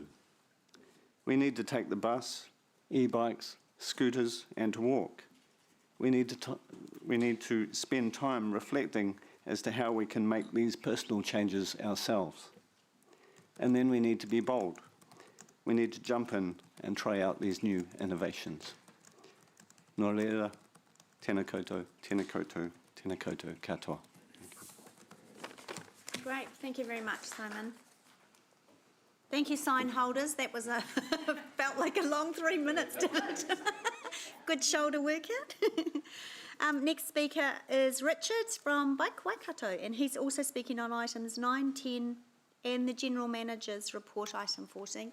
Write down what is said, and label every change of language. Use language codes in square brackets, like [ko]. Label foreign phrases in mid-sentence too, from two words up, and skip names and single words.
[en] We need to take the bus, e-bikes, scooters, and to walk. We need to spend time reflecting as to how we can make these personal changes ourselves. And then we need to be bold. We need to jump in and try out these new innovations. [mi] Nō reira, tēnā koutou, tēnā koutou, tēnā koutou katoa. [en] Great, thank you very much, Simon. Thank you, sign holders. That was a felt like a long 3 minutes, didn't it? Good shoulder workout. Next speaker is Richard from Bike Waikato, and he's also speaking on items 9, 10, and the General Manager's report, item 14.